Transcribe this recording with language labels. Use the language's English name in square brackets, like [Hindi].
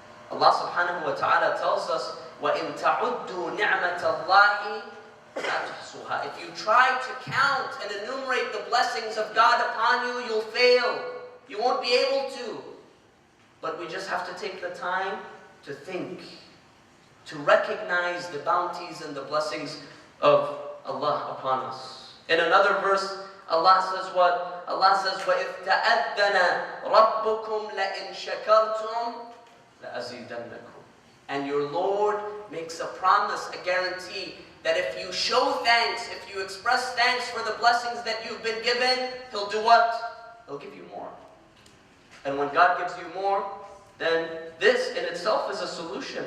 [English] Allah subhanahu wa ta'ala tells us, [Arabic] وَإِن تَعُدُّوا نِعْمَةَ اللَّهِ لَا تُحْصُوهَا. [English] If you try to count and enumerate the blessings of God upon you, you'll fail. You won't be able to. But we just have to take the time to think, to recognize the bounties and the blessings of Allah upon us. In another verse, Allah says what? Allah says, [Arabic] وَإِذْ تَأَذَّنَ رَبُّكُمْ لَإِن شَكَرْتُمْ لَأَزِيدَنَّكُمْ. [English] And your Lord makes a promise, a guarantee, that if you show thanks, if you express thanks for the blessings that you've been given, He'll do what? He'll give you more. And when God gives you more, then this in itself is a solution.